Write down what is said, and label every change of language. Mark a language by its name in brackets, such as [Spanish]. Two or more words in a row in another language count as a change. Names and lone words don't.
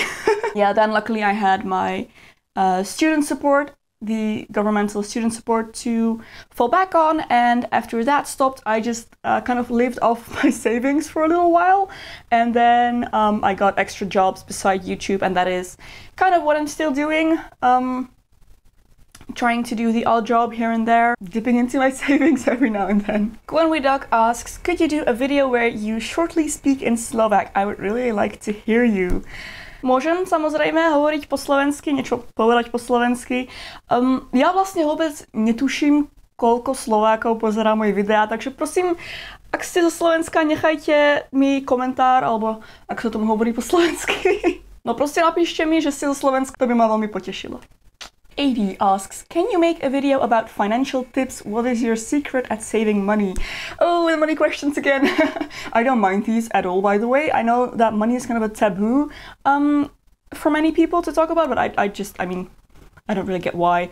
[English] Yeah, then luckily I had my student support, the governmental student support to fall back on, and after that stopped, I just kind of lived off my savings for a little while, and then I got extra jobs beside YouTube, and that is kind of what I'm still doing. Trying to do the odd job here and there, dipping into my savings every now and then. Gwen Duck asks, could you do a video where you shortly speak in Slovak? I would really like to hear you. [Slovak] Môžem samozrejme hovoriť po slovensky, niečo povedať po slovensky. Ja vlastne vôbec netuším, koľko Slovákov pozerá moje videá, takže prosím, ak ste zo Slovenska, nechajte mi komentár, alebo ak sa tomu hovorí po slovensky. No proste napíšte mi, že ste zo Slovenska, to by ma veľmi potešilo. [English] 80 asks, can you make a video about financial tips? What is your secret at saving money? Oh, the money questions again. I don't mind these at all, by the way. I know that money is kind of a taboo for many people to talk about, but I mean, I don't really get why.